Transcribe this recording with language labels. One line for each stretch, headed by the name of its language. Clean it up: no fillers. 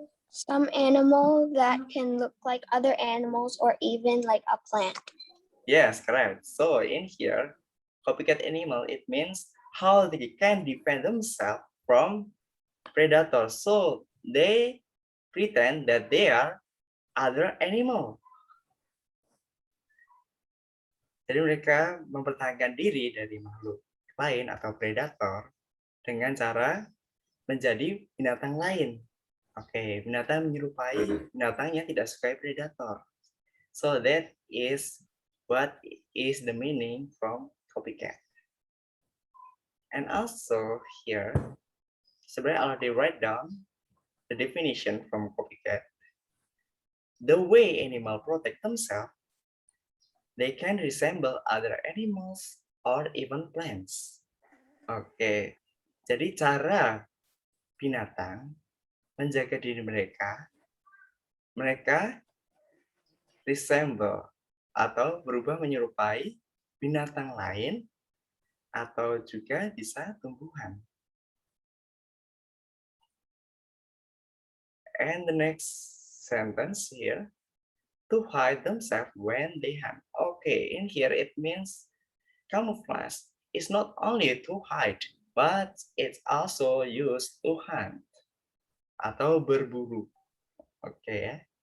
English: Some animal that can look like other animals or even like a plant. Yes, correct. So in here, copycat animal, it means how they can defend themselves from predators. So they pretend that they are other animal.
Indonesian: Jadi mereka mempertahankan diri dari makhluk lain atau predator dengan cara menjadi binatang lain. Oke, binatang menyerupai binatang yang tidak suka predator.
English: So that is what is the meaning from copycat. And also here, sebenarnya I already write down the definition from copycat. The way animal protect themselves, they can resemble other animals or even plants.
Indonesian: Oke, jadi cara binatang menjaga diri mereka, mereka resemble atau berubah menyerupai binatang lain atau juga bisa tumbuhan.
English: And the next sentence here, to hide themselves when they hunt. Okay, in here it means camouflage is not only to hide, but it's also used to hunt
Indonesian: atau berburu.
English: Okay.